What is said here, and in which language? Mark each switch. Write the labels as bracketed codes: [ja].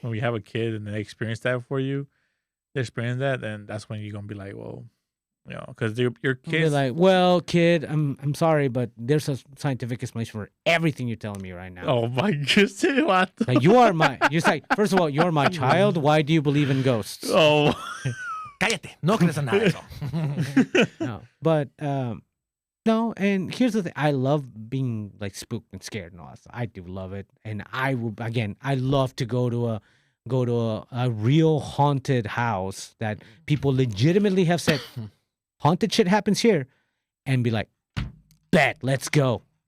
[en] when you have a kid and they experience that for you, they experience that, then that's when you're gonna be like, well, you know, because your I'll be kids. like, well, kid, I'm sorry, but there's a scientific explanation for everything you're telling me right now. Oh my goodness! What? Like you are my. You're like, first of all, you're my child. Why do you believe in ghosts? Oh. [es] Cállate, no crees en nada de eso. [en] No, but no. And here's the thing: I love being like spooked and scared and all that stuff. I do love it, and I will again. I love to go to a real haunted house that people legitimately have said haunted shit happens here, and be like, bet, let's go.